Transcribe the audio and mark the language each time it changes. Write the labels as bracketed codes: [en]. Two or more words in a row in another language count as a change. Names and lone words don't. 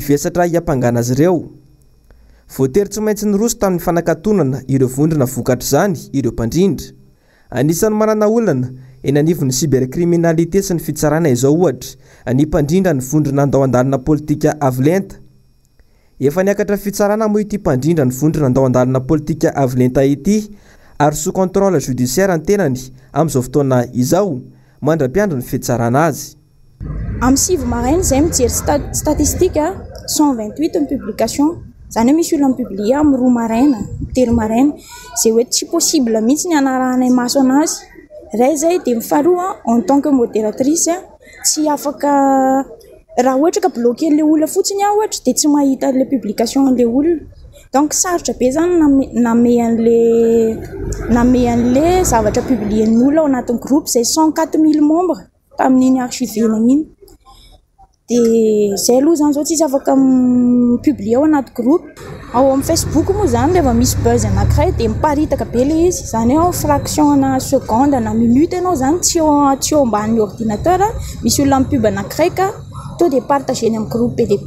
[mg] vesatra hiampangana azy ireo voatery tsy maintsy nyroso tamin'ny fanakatonana ireo vondrona vokatra zany ireo mpandrindra anisan'ny manana olana eny anivon'ny cybercriminalité sy ny fitsarana izao ohatra ny mpandrindra ny vondrona andao andalina politika avolenta efa niakatra fitsarana moa ity mpandrindra ny vondrona andao andalina politika avolenta ity ary [fr] sous contrôle judiciaire [mg] ny tenany amin'izao fotoana izao mandra-piandro ny fitsarana azy amin'ny 6 maraina zay mijery statistique 128 ny publication zany misy olona publié amin'ny 2 maraina telo maraina zay hoe tsy possible mihitsy ny anarahanay maso anazy ray zay de mifaroa [fr] en tant que modératrice [mg] tsy afaka raha ohatra ka bloquer le olona fotsiny aho ohatra de tsy mahita le publication le olona donc sarotra be zany namey an'le zavatra publien'ny olona ao anatin'ny groupe zay 104 000 membres tamin'iny archivena iny de zay aloha zany zao tsisy afaka publier ao anaty groupe ao amin'ny Facebook moa zany rehefa misy buzz anankiray de miparitaka be le izy zany hoe fraction na seconde na minute ianao zany tsy eo ambanin'ny ordinateur misy olona mipub anankiray ka to de partageny amin'ny groupe PDB